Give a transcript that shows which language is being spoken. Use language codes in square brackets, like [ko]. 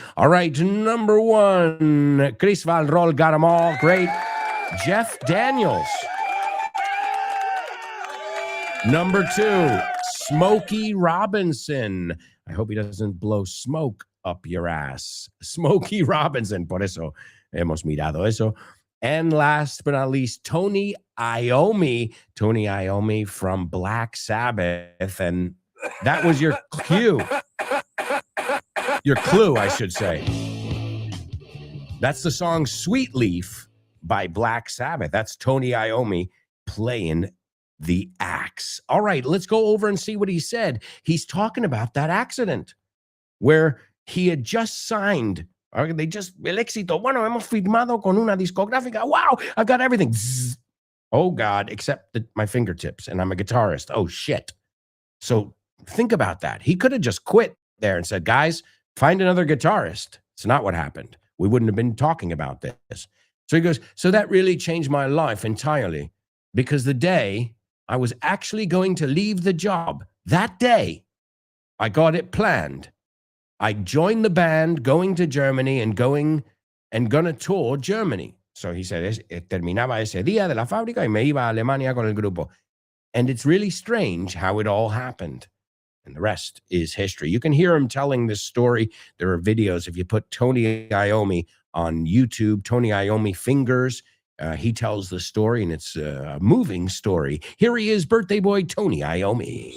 [en] All right, number one, Chris Van Roll got them all. Great. Jeff Daniels. Number two, Smokey Robinson. I hope he doesn't blow smoke up your ass. Smokey Robinson. [es] Por eso hemos mirado eso. [en] And last but not least, Tony Iommi. Tony Iommi from Black Sabbath. And that was your cue. Your clue, I should say. That's the song Sweet Leaf by Black Sabbath. That's Tony Iommi playing the axe. All right, let's go over and see what he said. He's talking about that accident where he had just signed. [es] El éxito. Bueno, hemos firmado con una discográfica. [en] Wow, I've got everything. Zzz. Oh, God, except my fingertips, and I'm a guitarist. Oh, shit. So think about that. He could have just quit there and said, "Guys, find another guitarist." It's not what happened. We wouldn't have been talking about this. So he goes, "So that really changed my life entirely, because the day I was actually going to leave the job, that day, I got it planned. I joined the band going to Germany and gonna tour Germany." So he said, [es] terminaba ese día de la fábrica y me iba a Alemania con el grupo. [en] And it's really strange how it all happened. And the rest is history. You can hear him telling this story. There are videos. If you put Tony Iommi on YouTube, Tony Iommi Fingers, he tells the story, and it's a moving story. Here he is, birthday boy Tony Iommi.